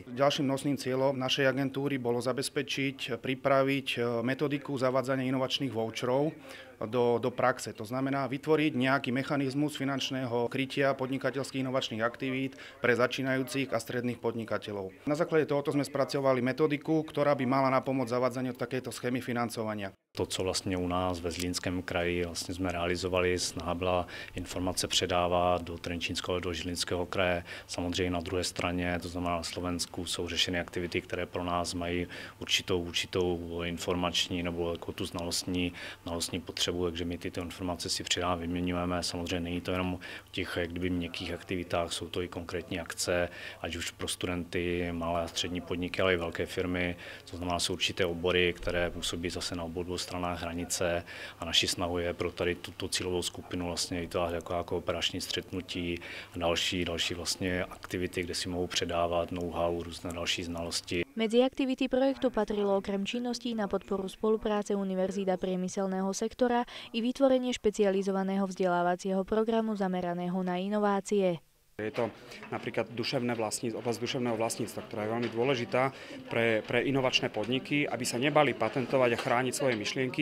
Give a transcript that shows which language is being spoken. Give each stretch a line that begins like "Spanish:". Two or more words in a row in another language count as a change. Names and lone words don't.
Slovak: Ďalším nosným cieľom našej agentúry bolo zabezpečiť, pripraviť metodiku zavádzania inovačných voucherov do praxe. To znamená vytvoriť nejaký mechanizmus finančného krytia podnikateľských inovačných aktivít pre začínajúcich a stredných podnikateľov. Na základe tohoto sme spracovali metodiku, ktorá by mala napomôcť zavádzaniu takejto schémy financovania.
Czech: To, co vlastně u nás ve Zlínském kraji vlastně jsme realizovali, snaha byla informace předávat do Trenčínského, do Žilinského kraje. Samozřejmě na druhé straně, to znamená na Slovensku, jsou řešeny aktivity, které pro nás mají určitou informační nebo jako tu znalostní potřebu, takže my tyto informace si předáváme, vyměňujeme. Samozřejmě není to jenom o těch kdyby měkkých aktivitách, jsou to i konkrétní akce, ať už pro studenty, malé a střední podniky, ale i velké firmy. To znamená, jsou určité obory, které působí zase na obou stranách hranice a naší snahou je pro tady tuto cílovou skupinu vlastně vytvářet jako operační střetnutí a další vlastně aktivity, kde si mohou předávat know-how, různé další znalosti.
Slovak: Medzi aktivity projektu patrilo okrem činností na podporu spolupráce univerzít a priemyselného sektora i vytvorenie špecializovaného vzdelávacieho programu zameraného na inovácie. Je to napríklad oblasť duševného vlastníctva, ktorá je veľmi dôležitá pre inovačné podniky, aby sa nebali patentovať a chrániť svoje myšlienky.